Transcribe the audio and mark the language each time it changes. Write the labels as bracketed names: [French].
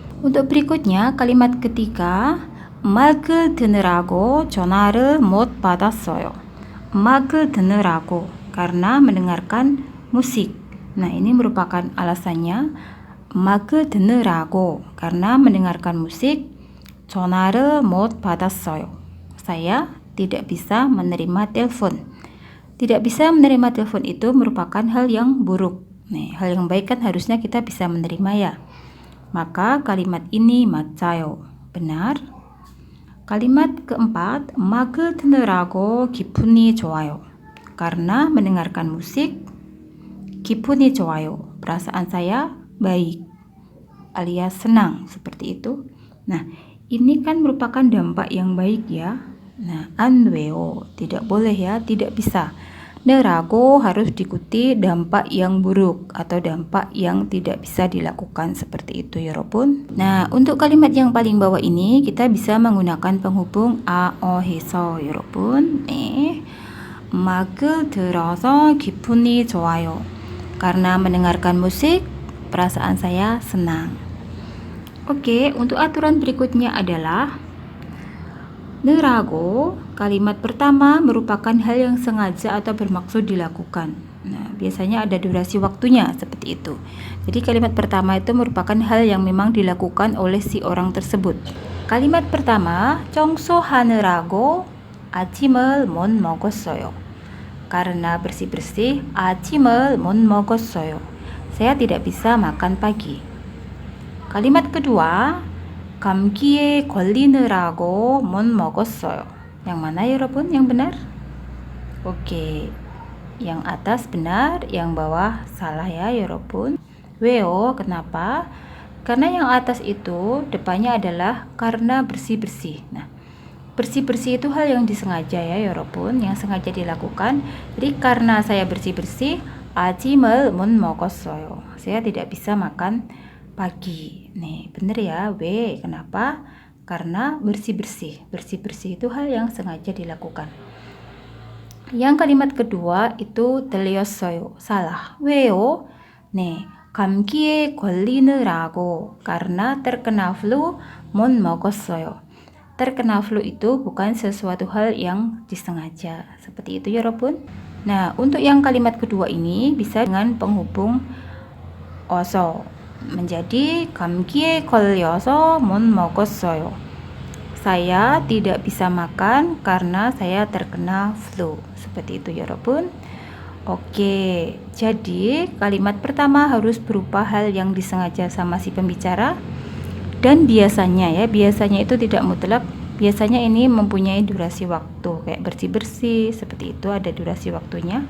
[Indonesian] Untuk berikutnya kalimat ketiga, [Korean] 음악을 듣느라고 전화를 못 받았어요. 음악을 듣느라고, [Indonesian] karena mendengarkan musik. Nah, ini merupakan alasannya [Korean] 음악을 듣느라고, [Indonesian] karena mendengarkan musik. [Korean] 전화를 못 받았어요. [Indonesian] Saya tidak bisa menerima telepon. Tidak bisa menerima telepon itu merupakan hal yang buruk. Nih, hal yang baik kan harusnya kita bisa menerima ya. Maka kalimat ini [Korean] 맞아요, [Indonesian] benar. Kalimat keempat, [Korean] 음악을 듣느라고 기분이 좋아요. [Indonesian] Karena mendengarkan musik, [Korean] 기분이 좋아요. [Indonesian] Perasaan saya baik alias senang, seperti itu. Nah, ini kan merupakan dampak yang baik ya. Nah, [Korean] 안 돼요, [Indonesian] tidak boleh ya, tidak bisa. Nerago harus diikuti dampak yang buruk atau dampak yang tidak bisa dilakukan, seperti itu [Korean] 여러분. [Indonesian] Nah, untuk kalimat yang paling bawah ini kita bisa menggunakan penghubung a, o [Korean] 해서 여러분. 음악을 들어서 기분이 좋아요. [Indonesian] Karena mendengarkan musik, perasaan saya senang. Oke, untuk aturan berikutnya adalah nerago, kalimat pertama merupakan hal yang sengaja atau bermaksud dilakukan. Nah, biasanya ada durasi waktunya seperti itu. Jadi kalimat pertama itu merupakan hal yang memang dilakukan oleh si orang tersebut. Kalimat pertama, [Korean] 청소하느라고 아침을 못 먹었어요. [Indonesian] Karena bersih-bersih, [Korean] 아침을 못 먹었어요. [Indonesian] Saya tidak bisa makan pagi. Kalimat kedua, [Korean] 감기에 걸리느라고 못 먹었어요. [Indonesian] Yang mana [Korean] 여러분? [Indonesian] Yang benar? Oke. Yang atas benar, yang bawah salah ya [Korean] 여러분. 왜요? [Indonesian] Kenapa? Karena yang atas itu depannya adalah karena bersih-bersih. Nah, bersih-bersih itu hal yang disengaja ya [Korean] 여러분, [Indonesian] yang sengaja dilakukan. Jadi karena saya bersih-bersih, [Korean] 아침을 못 먹었어요. [Indonesian] Saya tidak bisa makan pagi. Nih, bener ya, W. Kenapa? Karena bersih-bersih. Bersih-bersih itu hal yang sengaja dilakukan. Yang kalimat kedua itu [Korean] 들렸어요. [Indonesian] Salah. [Korean] 왜요? 네, 감기에 걸리느라고. [Indonesian] Karena terkena flu, [Korean] 못 먹었어요. [Indonesian] Terkena flu itu bukan sesuatu hal yang disengaja. Seperti itu [Korean] 여러분. [Indonesian] Nah, untuk yang kalimat kedua ini bisa dengan penghubung [Korean] 어서. [Indonesian] Menjadi [Korean] 감기에 걸려서 못 먹었어요. [Indonesian] Saya tidak bisa makan karena saya terkena flu. Seperti itu [Korean] 여러분. [Indonesian] Oke, jadi kalimat pertama harus berupa hal yang disengaja sama si pembicara. Dan biasanya itu tidak mutlak. Biasanya ini mempunyai durasi waktu, kayak bersih-bersih, seperti itu ada durasi waktunya.